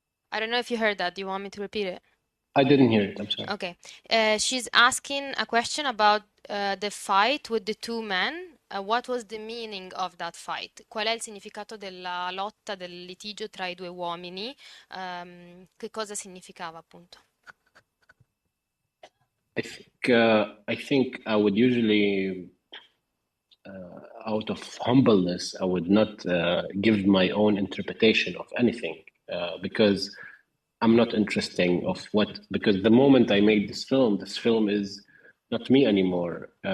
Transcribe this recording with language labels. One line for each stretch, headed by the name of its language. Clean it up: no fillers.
English: I don't know if you heard that. Do you want me to repeat it? I didn't hear it, I'm sorry. Okay. She's asking a question about the fight with the two men. What was the meaning of that fight?
Italian: Qual è il significato della lotta, del litigio tra i due uomini? Che cosa significava appunto?
English: I think I would usually, out of humbleness, I would not give my own interpretation of anything because I'm not interested because the moment I made this film is not me anymore.